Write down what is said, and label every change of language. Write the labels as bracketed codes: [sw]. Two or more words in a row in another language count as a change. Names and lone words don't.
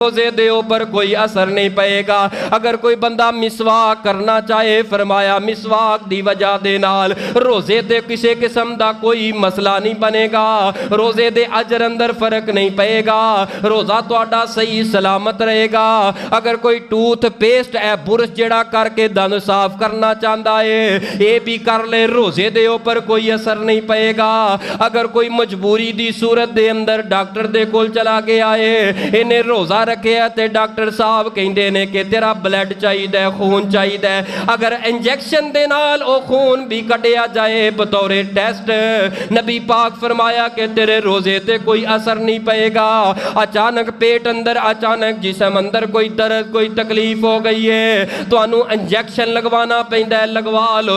[pa] روزے دے اوپر کوئی اثر نہیں پائے گا۔ اگر کوئی بندہ مسواک کرنا چاہے، فرمایا مسواک دی وجہ دے نال روزے تے کسی قسم دا کوئی مسئلہ نہیں بنے گا، روزے دے اجر اندر فرق نہیں پائے گا، روزہ تہاڈا صحیح سلامت رہے گا۔ اگر کوئی ٹوتھ پیسٹ ہے برش جڑا کر کے دند صاف کرنا چاہتا ہے، یہ بھی کر لے، روزے دے اوپر کوئی اثر نہیں پائے گا۔ اگر کوئی مجبوری دی صورت دے اندر ڈاکٹر دے کول چلا گیا ہے، انہیں روزہ رکھیا تے ڈاکٹر صاحب کہندے نے کہ تیرا بلڈ چاہیے، خون چاہیے، اگر انجیکشن دے نال او خون بھی کٹیا جائے بطور ٹیسٹ، نبی پاک فرمایا کہ تیرے روزے تے کوئی اثر نہیں پائے گا۔ اچانک پیٹ اندر، اچانک جسم اندر کوئی درد، کوئی تکلیف ہو گئی ہے، تو انہوں انجیکشن لگوانا پہندہ ہے، لگوا لو۔